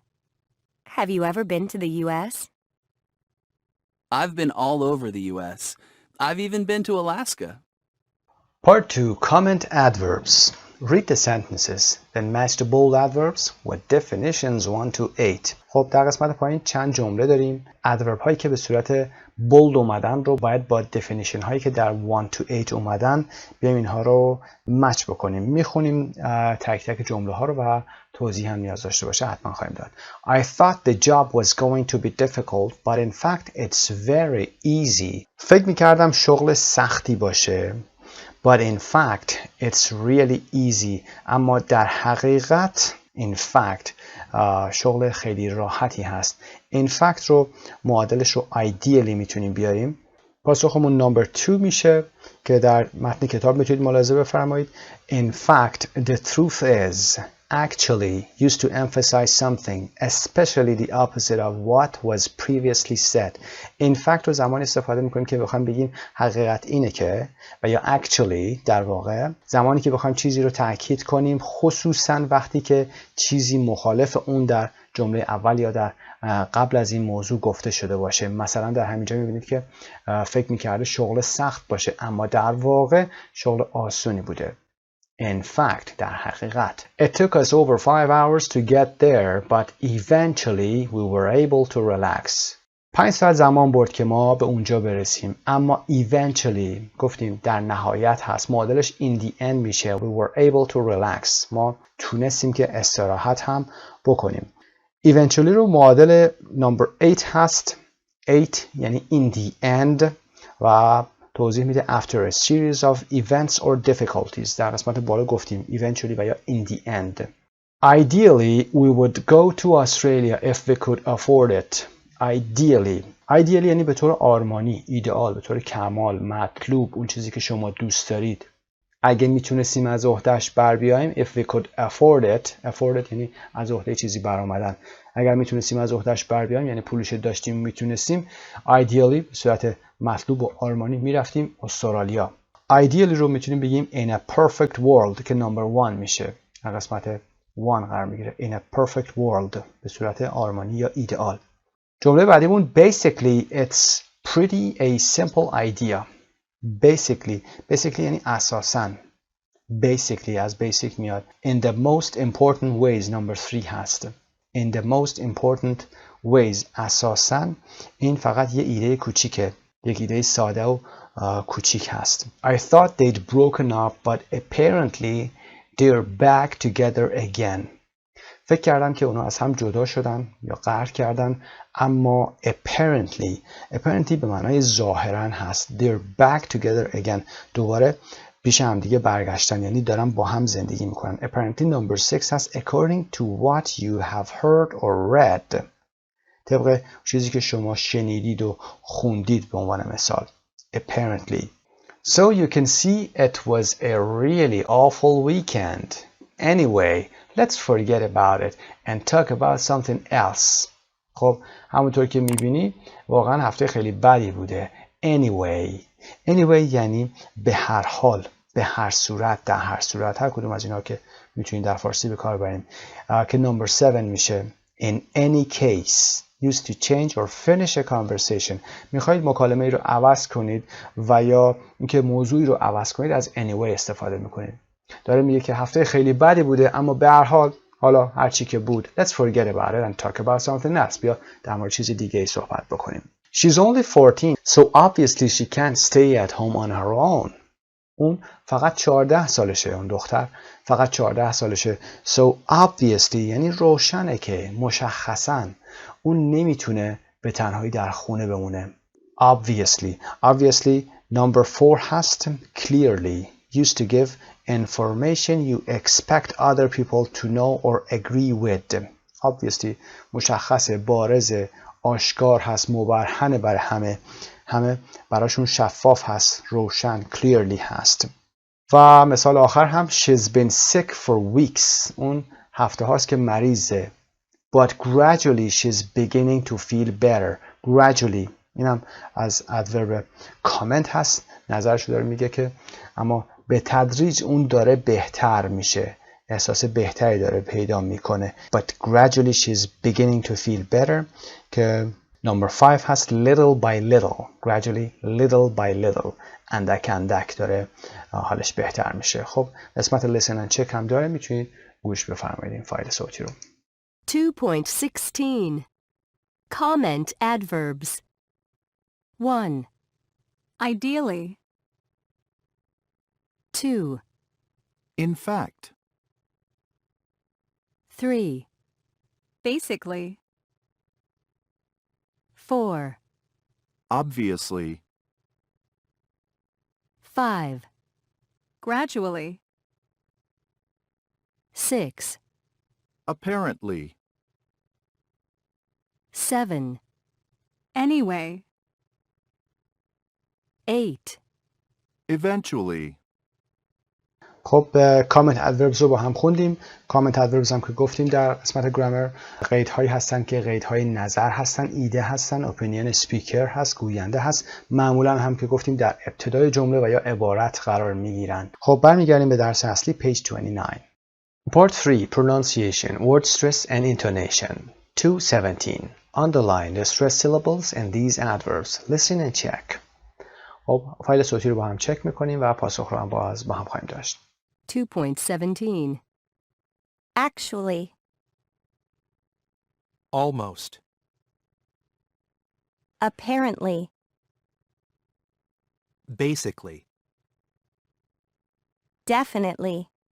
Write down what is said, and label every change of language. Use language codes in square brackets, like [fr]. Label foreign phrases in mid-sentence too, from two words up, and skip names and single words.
[en] Have you ever been to the U.S.? I've been all over the U.S. I've even been to Alaska. Part 2. Comment adverbs. Read the sentences, then match the bold adverbs with definitions 1 to 8. [fa] خب در قسمت پایین چند جمله داریم. ادورب هایی که به صورت بولد اومدن رو باید با definition هایی که در 1 to 8 اومدن بیایم اینها رو مچ بکنیم. میخونیم تک تک جمله ها رو و توضیح هم نیاز داشته باشه حتما خواهیم داد. [en] I thought the job was going to be difficult, but in fact it's very easy. [fa] فکر میکردم شغل سختی باشه. [en] But in fact, it's really easy. [fa] اما در حقیقت [en] in fact [fa] شغل خیلی راحتی هست. [en] In fact [fa] رو معادلش رو ideally میتونیم بیاریم. پاسخمون number 2 میشه که در متن کتاب میتونید ملاحظه بفرمایید. [en] In fact, the truth is actually used to emphasize something, especially the opposite of what was previously said. In fact [fa] رو زمانی استفاده میکنیم که بخوایم بگیم حقیقت اینه که و یا actually در واقع زمانی که بخوایم چیزی رو تاکید کنیم، خصوصا وقتی که چیزی مخالف اون در جمله اول یا در قبل از این موضوع گفته شده باشه. مثلا در همینجا میبینید که فکر میکرده شغل سخت باشه اما در واقع شغل آسونی بوده. [en] In fact, [fa] در حقیقت. [en] It took us over 5 hours to get there, but eventually we were able to relax. [fa] 5 ساعت زمان برد که ما به اونجا برسیم، اما eventually گفتیم در نهایت هست، معادلش [en] in the end [fa] میشه. [en] We were able to relax. [fa] ما تونستیم که استراحت هم بکنیم. Eventually رو معادل number 8 هست. [en] 8 یعنی in the end [fa] و توضیح میده [en] after a series of events or difficulties. [fa] در قسمت بالا گفتیم eventually و یا in the end. [en] Ideally we would go to Australia if we could afford it. [fa] Ideally یعنی به طور آرمانی، ایدئال، به طور کمال، مطلوب، اون چیزی که شما دوست دارید. اگه میتونستیم از عهدهش بر بیاییم [en] if we could afford it [fa] یعنی از عهده چیزی برآمدن. اگر میتونستیم از عهدهش بر بیاییم یعنی پولش داشتیم میتونستیم. Ideally به صورت مطلوب و آرمانی میرفتیم استرالیا. Ideally رو میتونیم بگیم [en] in a perfect world [fa] که number 1 میشه. در قسمت 1 قرار میگیره. In a perfect world به صورت آرمانی یا ایدئال. جمله بعدیمون [en] basically it's pretty a simple idea. [fa] Basically یعنی اساساً. Basically از basic میاد. [en] In the most important ways number 3 هست. In the most important ways [fa] اساساً این فقط یه ایده کوچیکه. یک ایده ساده و کوچیک هست. [en] I thought they'd broken up but apparently they're back together again. [fa] فکر کردم که اونا از هم جدا شدن یا قهر کردن اما apparently به معنای ظاهراً هست. [en] They're back together again. [fa] دوباره پیش هم دیگه برگشتن یعنی دارن با هم زندگی میکنن. [en] Apparently number 6 هست according to what you have heard or read. [fa] طبق چیزی که شما شنیدید و خوندید به عنوان مثال. [en] Apparently. So you can see it was a really awful weekend. Anyway, let's forget about it and talk about something else. [fa] خب همونطور که میبینی واقعا هفته خیلی بدی بوده. Anyway یعنی به هر حال، به هر صورت، در هر صورت، هر کدوم از اینا که میتونید در فارسی به کار بریم که number 7 میشه. [en] In any case used to change or finish a conversation. [fa] میخواید مکالمه ای رو عوض کنید و یا اینکه موضوعی رو عوض کنید از anyway استفاده میکنید. داره میگه که هفته خیلی بدی بوده اما به هر حال حالا هر چی که بود [en] let's forget about it and talk about something else. [fa] بیا در مورد چیز دیگه ای صحبت بکنیم. [en] She's only 14 so obviously she can't stay at home on her own. [fa] اون فقط 14 سالشه. اون دختر فقط 14 سالشه. [en] So obviously [fa] یعنی روشنه که مشخصاً اون نمیتونه به تنهایی در خونه بمونه. [en] Obviously number 4 هست. Clearly used to give information you expect other people to know or agree with. [fa] Obviously مشخص، بارز، آشکار هست، مبرهن برای همه براشون شفاف هست، روشن، clearly هست. و مثال آخر هم [en] she's been sick for weeks. [fa] اون هفته هاست که مریضه. [en] But gradually she's beginning to feel better. [fa] Gradually اینم از [en] adverb comment [fa] هست. نظرشو داره میگه که اما به تدریج اون داره بهتر میشه. احساس بهتری داره پیدا میکنه. [en] But gradually she's beginning to feel better که Number 5 هست little by little. Gradually, little by little. [fa] اندک اندک داره حالش بهتر میشه. خب قسمت [en] listen and check [fa] هم داره، میتونید گوش بفرمایید این فایل صوتی رو. [en] 2.16 Comment adverbs 1. Ideally. 2. In fact. 3. Basically. 4. Obviously. 5. Gradually. 6. Apparently. 7. Anyway. 8. Eventually. [fa] خب [en] comment adverbs [fa] رو با هم خوندیم. [en] comment adverbs [fa] هم که گفتیم در قسمت گرامر قیدهایی هستن که قیدهای نظر هستن، ایده هستن، [en] opinion speaker [fa] هست، گوینده هست. معمولا هم که گفتیم در ابتدای جمله و یا عبارت قرار میگیرن. خب برمیگردیم به درس اصلی page 29. [en] Part 3 Pronunciation, Word Stress and Intonation 217 Underline the stress syllables and these adverbs. Listen and check. [fa] خب فایل صوتی رو با هم چک میکنیم و پاسخ رو هم با هم خواهیم داشت. [en] 2.17 Actually. Almost. Apparently. Basically. Definitely.